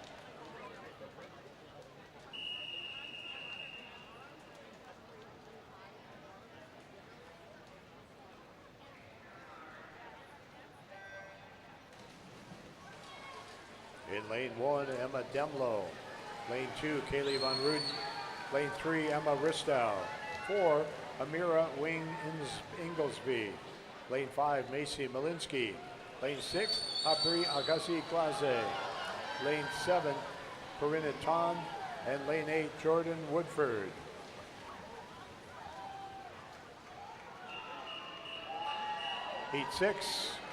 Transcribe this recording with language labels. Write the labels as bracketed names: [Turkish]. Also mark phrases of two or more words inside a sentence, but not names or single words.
[English] In lane 1, Emma Demlow. Lane 2, Kaylee Von Ruden. Lane 3, Emma Ristow. 4, Amira Wing Inglesby. Lane 5, Macy Malinsky. Lane 6, Apri Agassi Glaze. Lane 7, Corinna Ton. And lane 8, Jordan Woodford. Heat 6.